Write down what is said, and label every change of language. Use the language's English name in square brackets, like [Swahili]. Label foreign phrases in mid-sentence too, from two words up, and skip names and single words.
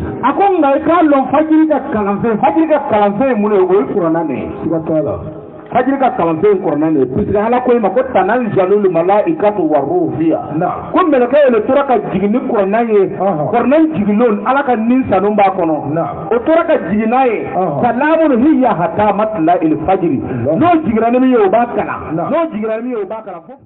[Bambara] a ko nka i k'a lɔn fajiri ka kalanfɛn ye mun ye o ye kuranɛ de ye siga t'a la fajiri ka kalanfɛn kuranɛ de ye puisque ala ko i ma ko [Arabic] تنزل الملائكة والروح فيها [Bambara] ko mɛlɛkɛ yɛrɛ tora ka jigin ni kuranɛ ye kuranɛ jigilon ala ka nin sanu b'a kɔnɔ o tora ka jigin n'a ye [Arabic] سلام هي حتى مطلع الفجر [Bambara] n'o jiginna ni min ye o b'a kalan n'o jiginna ni min ye o b'a kalan